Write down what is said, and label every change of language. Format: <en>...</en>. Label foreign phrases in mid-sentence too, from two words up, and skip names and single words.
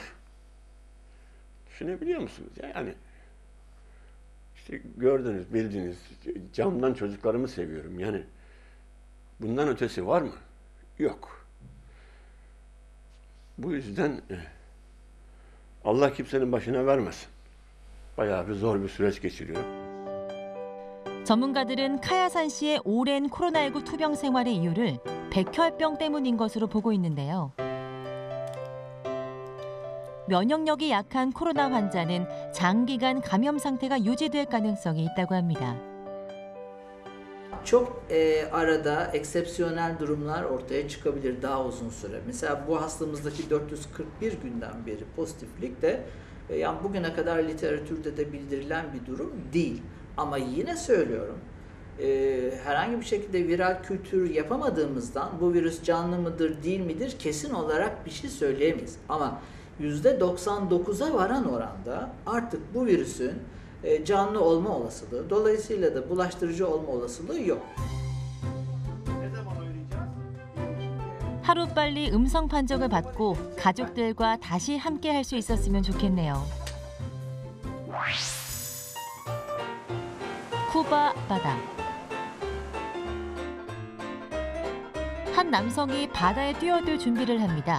<tr>Düşünebiliyor musunuz? Yani işte gördünüz, bildiniz, camdan çocuklarımı seviyorum. Yani bundan ötesi var mı? Yok. Bu yüzden Allah kimsenin başına vermesin. Bayağı bir zor bir süreç geçiriyor.</tr> <ko>전문가들은 카야산 씨의 오랜 코로나19 투병 생활의 이유를 백혈병 때문인 것으로 보고 있는데요. 면역력이 약한 코로나 환자는 장기간 감염 상태가 유지될 가능성이 있다고 합니다.</ko> <tr>Çok arada eksepsiyonel durumlar ortaya çıkabilir daha uzun süre. Mesela bu hastamızdaki 441 günden beri pozitiflik de yani bugüne kadar literatürde de bildirilen bir durum değil. Ama yine söylüyorum, herhangi bir şekilde viral kültür yapamadığımızdan bu virüs canlı mıdır değil midir kesin olarak bir şey söyleyemeyiz. Ama %99'a varan oranda artık bu virüsün canlı olma olasılığı, dolayısıyla da bulaştırıcı olma olasılığı yok.</tr> <ko>하루빨리 음성 판정을 받고 가족들과 다시 함께할 수 있었으면 좋겠네요. 쿠바 바다. 한 남성이 바다에 뛰어들 준비를 합니다.</ko>